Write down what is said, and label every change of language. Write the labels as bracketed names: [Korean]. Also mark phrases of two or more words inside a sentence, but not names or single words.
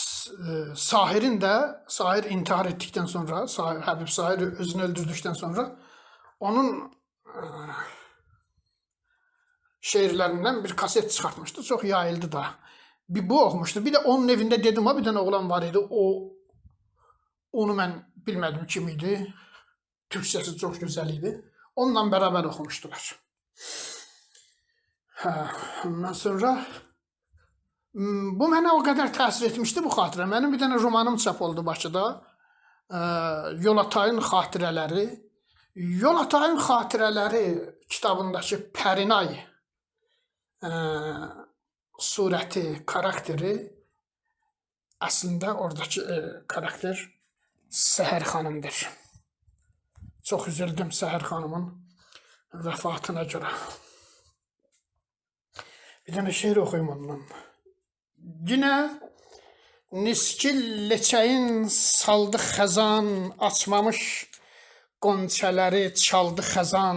[Turkish] Sahir'in de, Sahir intihar ettikten sonra, Habib Sahir özünü öldürdükten sonra onun şeirlerinden bir kaset çıkartmıştı. Çok yayıldı da. [Azerbaijani] Bir bu oxumuşdu. Bir de onun evində dedim ha, bir dənə oğlan var idi. Onu mən bilmədim kim idi. Türkçəsi çox gözəl idi. Onunla beraber oxumuşdular. Ondan sonra bu mənə [Turkish] o kadar [Azerbaijani] təsir etmişdi bu xatirə. Mənim bir dənə romanım çap oldu Bakıda. Yolatayın xatirələri. Yolatayın xatirələri kitabındakı Pərinay surəti, [Turkish] karakteri aslında oradaki karakter Səhər xanımdır. [Azerbaijani] Çox üzüldüm Səhər xanımın vəfatına görə. Bir dənə şeir oxuyum ondan. Yine niskil leçəyin saldı xəzan, açmamış qonçələri çaldı xəzan.